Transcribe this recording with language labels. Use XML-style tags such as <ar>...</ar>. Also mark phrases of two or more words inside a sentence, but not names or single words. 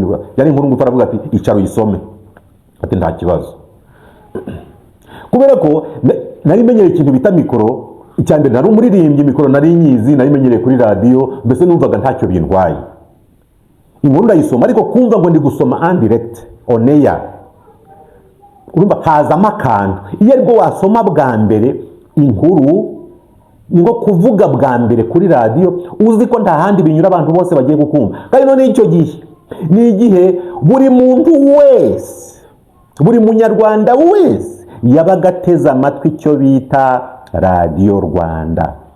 <rw>Yari inkuru ngufi, aravuga ati icara uyisome. Ati nta kibazo. Kubera ko nari menyereye ikintu bita mikoro, icyambere nari umuririmbyi, mikoro nari nyizi, nari menyereye kuri radio, mbese numvaga ntacyo bintwaye. Inkuru ndayisoma, ariko kumva ngo ndi gusoma</rw> <fr>en direct</fr> <en>on air,</en> <rw>urumva hazamo akantu. Iyo aribwo wasoma bwa mbere inkuru, ni ngo kuvuga bwa mbere kuri radio, uzi ko nta handi binyura, abantu bose bagiye gukumva. Kandi none icyo gihe ni igihe buri muntu wese, buri munyarwanda wese yabaga ateze amatwi icyo bita Radio Rwanda.</rw>